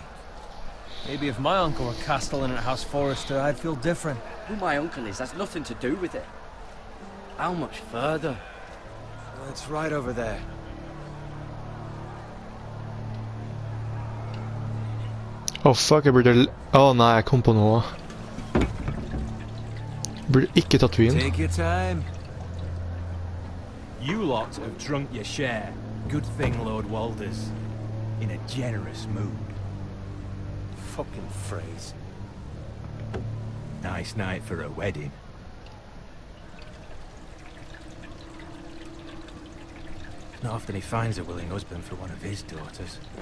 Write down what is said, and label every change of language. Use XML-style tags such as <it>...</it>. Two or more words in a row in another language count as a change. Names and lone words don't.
<en>Maybe if my uncle were castellan at House Forrester, I'd feel different. Who my uncle is has nothing to do with it. How much further? Well, it's right over there. Oh fuck,</en> <no>jeg burde... Å nei, jeg kom på noe. Burde ikke tatt vin.</no> <en>Take your time. You lot have drunk your share. Good thing Lord Walder's in a generous mood. Fucking phrase. Nice night for a wedding. Not often he finds a willing husband for one of his daughters.</en>